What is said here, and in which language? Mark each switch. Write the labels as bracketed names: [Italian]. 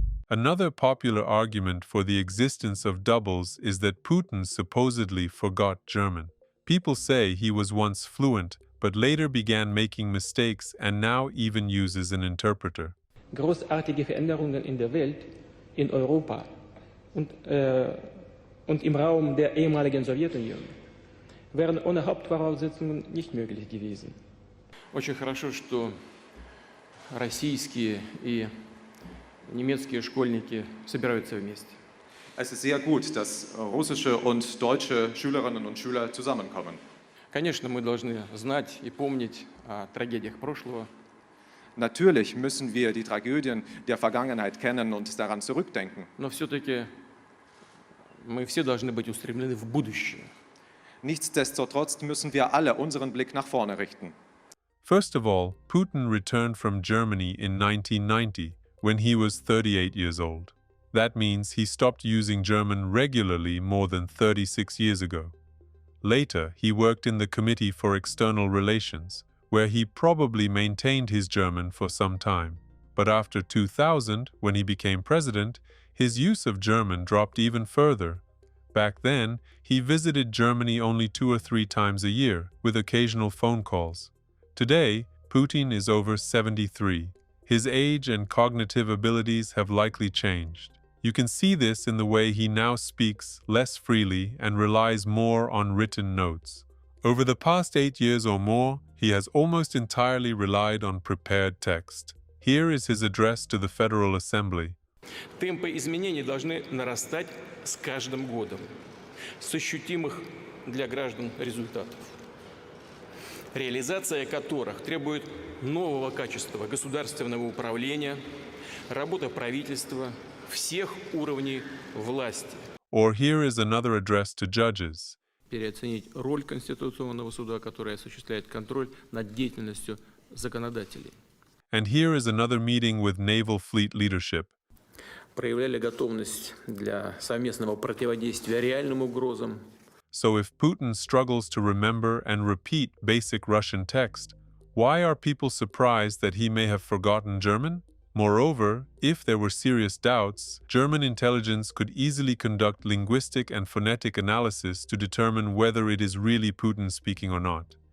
[English] Another popular argument for the existence of doubles is that Putin supposedly forgot German. People say he was once fluent, but later began making mistakes and now even uses an interpreter. [German] Großartige Veränderungen in der Welt, in Europa und im Raum der ehemaligen Sowjetunion wären ohne Hauptvoraussetzungen nicht möglich gewesen. [Russian] Очень хорошо, что российские и немецкие школьники собираются вместе. [German] Es ist sehr gut, dass russische und deutsche Schülerinnen und Schüler zusammenkommen. [Russian] Конечно, мы должны знать и помнить о трагедиях прошлого. [German] Natürlich müssen wir die Tragödien der Vergangenheit kennen und daran zurückdenken. [Russian] Но все-таки мы все должны быть устремлены в будущее. [German] Nichtsdestotrotz müssen wir alle unseren Blick nach vorne richten. [English] First of all, Putin returned from Germany in 1990, when he was 38 years old. That means he stopped using German regularly more than 36 years ago. Later, he worked in the Committee for External Relations, where he probably maintained his German for some time. But after 2000, when he became president, his use of German dropped even further. Back then, he visited Germany only 2 or 3 times a year, with occasional phone calls. Today, Putin is over 73. His age and cognitive abilities have likely changed. You can see this in the way he now speaks less freely and relies more on written notes. Over the past 8 years or more, he has almost entirely relied on prepared text. Here is his address to the Federal Assembly. [Russian] Темпы изменений должны нарастать с каждым годом, с ощутимых для граждан результатов, реализация которых требует нового качества государственного управления, работы правительства, всех уровней власти. [English] Or here is another address to judges. [Russian] Переоценить роль Конституционного суда, который осуществляет контроль над деятельностью законодателей. [English] And here is another meeting with Naval Fleet leadership. [Russian] Проявляли готовность для совместного противодействия реальным угрозам. [English] So if Putin struggles to remember and repeat basic Russian text, why are people surprised that he may have forgotten German? Moreover, if there were serious doubts, German intelligence could easily conduct linguistic and phonetic analysis to determine whether it is really Putin speaking or not.